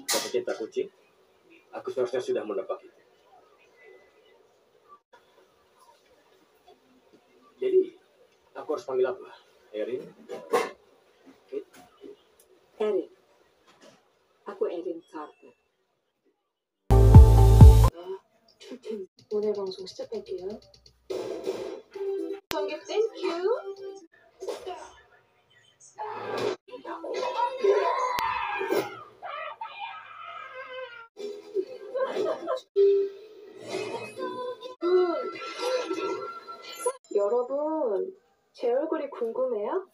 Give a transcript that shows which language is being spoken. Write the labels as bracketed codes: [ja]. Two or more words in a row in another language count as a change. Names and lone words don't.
[id] Pecinta kucing? Aku seharusnya sudah menebak itu. Jadi, aku harus panggil apa? Erin? Erin. Aku Erin Carter. [ko] 오늘 방송 시작할게요. 성격 땡큐. 여러분, 제 얼굴이 궁금해요?